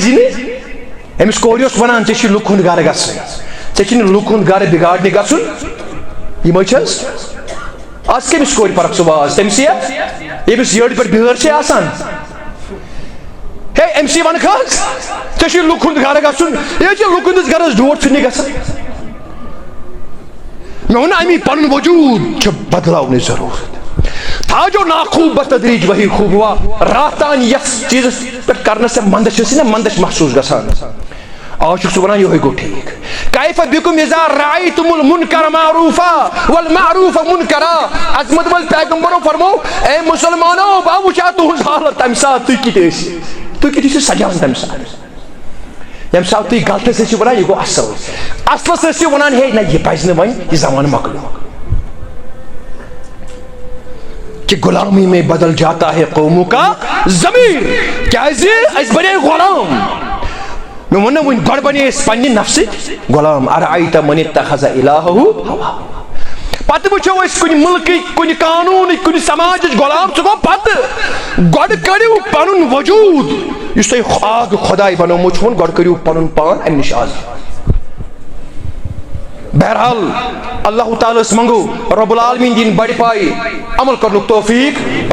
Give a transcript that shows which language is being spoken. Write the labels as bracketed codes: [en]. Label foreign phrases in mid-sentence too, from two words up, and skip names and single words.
[ks] نہٕ أمِس کورِ اوس ونان ژےٚ چھُے لُکہٕ ہُنٛد گرٕ گژھُن ژےٚ چھُے نہٕ لُکہٕ ہُنٛد گرٕ بِگاڑنہِ گژھُن یِمے چھِ حظ آز کٔمِس کورِ پرکھ ژٕ واز تٔمسٕے ییٚمِس یٔڈ پٮ۪ٹھ بِہٲر چھے آسان ہے أمۍ سی وَنکھٕ حظ ژےٚ چھُے لُکہٕ ہُنٛد گرٕ گژھُن یہِ چھِ لُکہٕ ہٕنٛدِس گرس ڈوٹھ چھُنہٕ گژھان مےٚ ووٚن اَمی پنُن وجوٗد چھُ بدلاونٕچ ضروٗرت [ur] تھا جو ناخوب بتدریج وہی خوب ہوا. [ks] راتان یس چیز [ur] پر کرنے سے [ks] مندش نا مندش محسوس گسان. آج چھُ سُہ وَنان یِہوٚے گوٚو ٹھیٖک. [ar] کیف بکم اذا رأیتم المنکر معروفا والمعروف منکرا. [ks] عظمت وال پیغمبرو فرمو اے مسلمانو بہٕ وٕچھا تُہنٛز حالت تمہِ ساتہٕ تُہۍ کِتھ ٲسِو. تُہۍ کِتھ ٲسِو سجان تمہِ ساتہٕ. ییٚمہِ ساتہٕ تُہۍ غلطس ٲسِو وَنان یہِ گوٚو اصل. اصلس ٲسِو وَنان ہے نہ یہِ پزِ نہٕ وۄنۍ یہِ زمانہٕ مۄکلیو. [ur] کہ غلامی میں بدل جاتا ہے قوموں کا ضمیر. [ks] کیازِ أسۍ بنے غلام. میں ون ون گۄڈٕ بنے أسۍ پننہِ نفسٕکۍ غلام. [ar] ارأیت من اتخذ الہہ ہوا. [ks] پتہٕ وٕچھو أسۍ کُنہِ مُلکٕکۍ کُنہِ قانوٗنٕکۍ کُنہِ سماجٕچ غلام. سُہ گوٚو پتہٕ. گۄڈٕ کٔڑِو پنُن وجوٗد یُس تۄہہِ اکھ خۄداے بنومُت چھُ گۄڈٕ کٔرِو پنُن پان امہِ نِش آزاد. بہرحال اللہ تعالیٰ منگو [ar] رب العالمین [ks] دین بڑ پائی عمل کرنک توفیق.